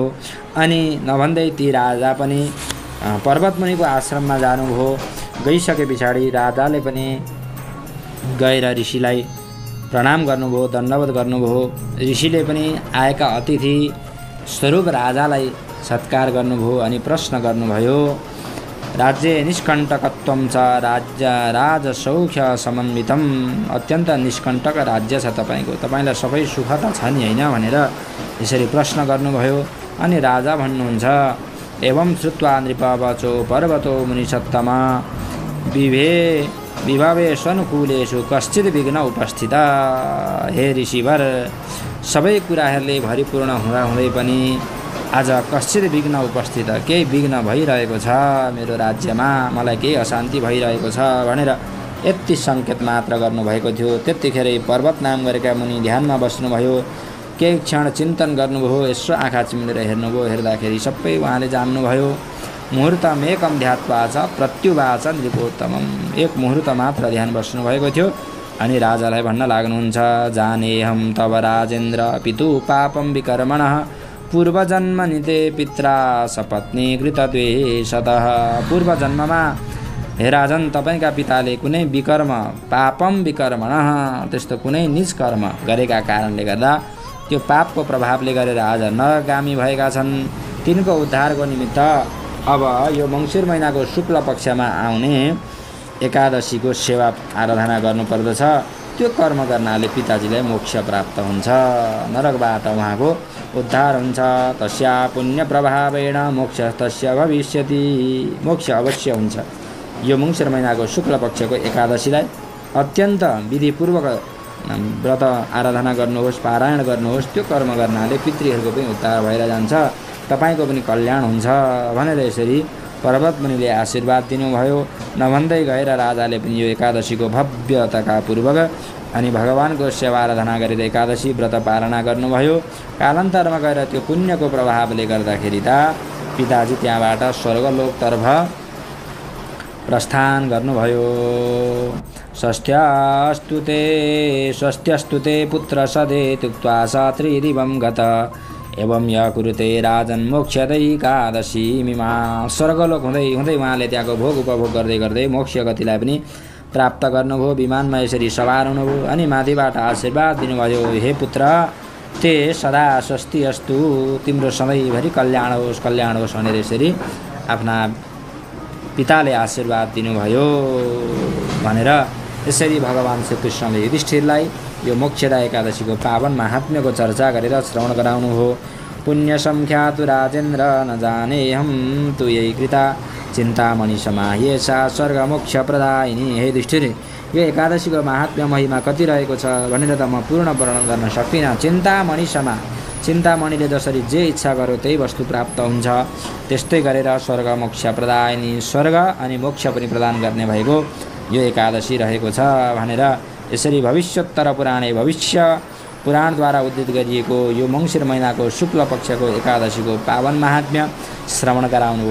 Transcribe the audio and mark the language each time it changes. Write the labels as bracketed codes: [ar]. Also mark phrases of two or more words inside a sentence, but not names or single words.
[ne] अनि नभन्दै ती राजा पनि पर्वतमुनिको आश्रममा जानुभयो। गइसके पछाडि राजाले पनि गएर ऋषिलाई प्रणाम गर्नुभयो, दण्डवत गर्नुभयो। ऋषिले पनि आएका अतिथि स्वरूप राजालाई सत्कार गर्नुभयो अनि प्रश्न गर्नुभयो। [sa] राज्य निष्कण्टकत्वं च राजसौख्य समन्वितम्, [ne] अत्यन्त निष्कण्टक राज्य छ तपाईँको, तपाईँलाई सबै सुख त छ नि होइन भनेर यसरी प्रश्न गर्नुभयो। अनि राजा भन्नुहुन्छ, [sa] एवं श्रुत्वा नृप वचो पर्वतो मुनिसत्तमा विभवेष्वनुकूलेषु कश्चित् विघ्न उपस्थित। [ne] हे ऋषिवर, सबै कुराहरूले भरिपूर्ण हुँदाहुँदै पनि आज [sa] कश्चित् विघ्न उपस्थित, [ne] केही विघ्न भइरहेको छ मेरो राज्यमा, मलाई केही अशान्ति भइरहेको छ भनेर यति सङ्केत मात्र गर्नुभएको थियो। त्यतिखेरै पर्वत नाम गरेका मुनि ध्यानमा बस्नुभयो। केही क्षण चिन्तन गर्नुभयो, यसो आँखा चिम्लेर हेर्नुभयो। हेर्दाखेरि सबै उहाँले जान्नुभयो। [sa] मुहुर्तमेकं ध्यात्वा च प्रत्युवाच नृपोत्तमम्, [ne] एक मुहुर्त मात्र ध्यान बस्नुभएको थियो। अनि राजालाई भन्न लाग्नुहुन्छ, [sa] जानेहं तव राजेन्द्र पितु पापं विकर्मणः पूर्वजन्मनि ते पित्रा सपत्नी कृतद्वेषतः। [ne] पूर्वजन्ममा हे राजन, तपाईँका पिताले कुनै विकर्म [sa] पापम विकर्मणः, [ne] त्यस्तो कुनै निज कर्म गरेका कारणले गर्दा त्यो पापको प्रभावले गरेर आज नरगामी भएका छन्। तिनको उद्धारको निमित्त अब यो मङ्सिर महिनाको शुक्ल पक्षमा आउने एकादशीको सेवा आराधना गर्नुपर्दछ। त्यो कर्म गर्नाले पिताजीलाई मोक्ष प्राप्त हुन्छ, नरकबाट उहाँको उद्धार हुन्छ। [sa] तस्या पुण्य प्रभावेण मोक्ष तस्य भविष्यति, [ne] मोक्ष अवश्य हुन्छ। यो मङ्सिर महिनाको शुक्ल पक्षको एकादशीलाई अत्यन्त विधिपूर्वक व्रत आराधना गर्नुहोस्, पारायण गर्नुहोस्। त्यो कर्म गर्नाले पितृहरूको पनि उद्धार भएर जान्छ, तपाईँको पनि कल्याण हुन्छ भनेर यसरी पर्वत मुनिले आशीर्वाद दिनुभयो। नभन्दै गएर राजाले पनि यो एकादशीको भव्यताका पूर्वक अनि भगवानको सेवा आराधना गरेर एकादशी व्रत पारणा गर्नुभयो। कालान्तरमा गएर त्यो पुण्यको प्रभावले गर्दाखेरि त पिताजी त्यहाँबाट स्वर्गलोकतर्फ प्रस्थान गर्नुभयो। [sa] षष्ट्यस्तु ते पुत्र सदे तुक्त्वा स त्रिदिवं गत एवं य कुरुते राजन मोक्षदैकादशी मिमा। [ne] स्वर्गलोक हुँदै हुँदै उहाँले त्यहाँको भोग उपभोग गर्दै गर्दै मोक्ष गतिलाई पनि प्राप्त गर्नुभयो। विमानमा यसरी सवार हुनुभयो अनि माथिबाट आशीर्वाद दिनुभयो, [sa] हे पुत्र ते सदा स्वस्ति अस्तु, [ne] तिम्रो सधैँभरि कल्याण होस् भनेर यसरी आफ्ना पिताले आशीर्वाद दिनुभयो भनेर यसरी भगवान् श्रीकृष्णले युधिष्ठिरलाई यो मोक्षदा एकादशीको पावन महात्म्यको चर्चा गरेर श्रवण गराउनुभयो। [sa] पुण्य संख्यातु राजेन्द्र न जानेहं तु यही कृता चिन्तामणि समाह्येषा स्वर्ग मोक्ष प्रदायिनी। [ne] हे युधिष्ठिर, यो एकादशीको महात्म्य महिमा कति रहेको छ भनेर त म पूर्ण वर्णन गर्न सक्दिनँ। [sa] चिन्तामणि समा, [ne] चिन्तामणिले जसरी जे इच्छा गर्यो त्यही वस्तु प्राप्त हुन्छ, त्यस्तै गरेर [sa] स्वर्ग मोक्ष प्रदायिनी, [ne] स्वर्ग अनि मोक्ष पनि प्रदान गर्ने भएको यो एकादशी रहेको छ भनेर यसरी भविष्योत्तर पुराणे भविष्य पुराणद्वारा उद्धृत गरिएको यो मङ्सिर महिनाको शुक्ल पक्षको एकादशीको पावन महात्म्य श्रवण गराउनुभयो।